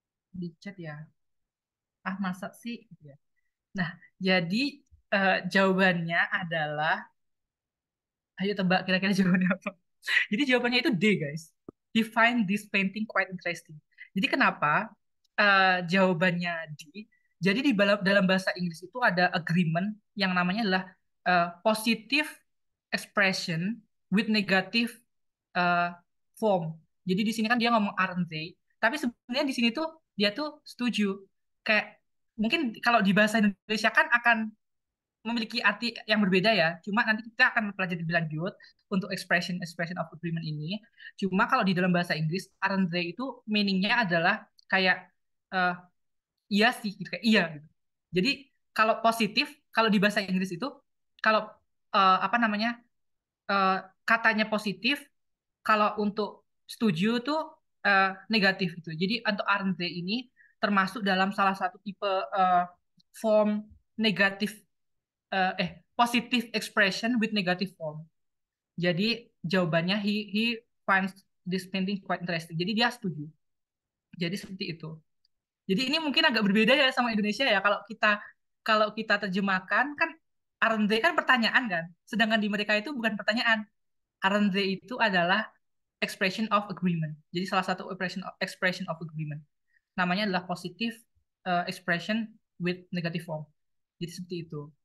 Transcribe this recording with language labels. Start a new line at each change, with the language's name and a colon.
Indonesian: di chat ya. Ah, masa sih? Gitu ya. Nah, jadi jawabannya adalah, ayo tebak kira-kira jawabannya apa? Jadi jawabannya itu D, guys.
English: He find this painting quite interesting.
Indonesian: Jadi kenapa jawabannya D? Jadi di dalam bahasa Inggris itu ada agreement yang namanya adalah
English: positive expression with negative uh, form.
Indonesian: Jadi di sini kan dia ngomong
English: aren't they,
Indonesian: tapi sebenarnya di sini tuh dia tuh setuju. Kayak mungkin kalau di bahasa Indonesia kan akan memiliki arti yang berbeda ya. Cuma nanti kita akan pelajari lebih lanjut untuk expression of agreement ini. Cuma kalau di dalam bahasa Inggris,
English: aren't they
Indonesian: itu meaningnya adalah kayak eh, iya sih, gitu kayak iya gitu. Jadi kalau positif, kalau di bahasa Inggris itu kalau apa namanya eh, katanya positif, kalau untuk setuju tuh negatif gitu. Jadi untuk aren't they ini termasuk dalam salah satu tipe form negatif
English: positive expression with negative form.
Indonesian: Jadi jawabannya
English: he finds this painting quite interesting.
Indonesian: Jadi dia setuju. Jadi seperti itu. Jadi ini mungkin agak berbeda ya sama Indonesia ya. Kalau kita terjemahkan kan
English: aren't they
Indonesian: kan pertanyaan kan. Sedangkan di mereka itu bukan pertanyaan.
English: Aren't they
Indonesian: itu adalah
English: expression of agreement.
Indonesian: Jadi salah satu expression of agreement. Namanya adalah
English: positive expression with negative form.
Indonesian: Jadi seperti itu.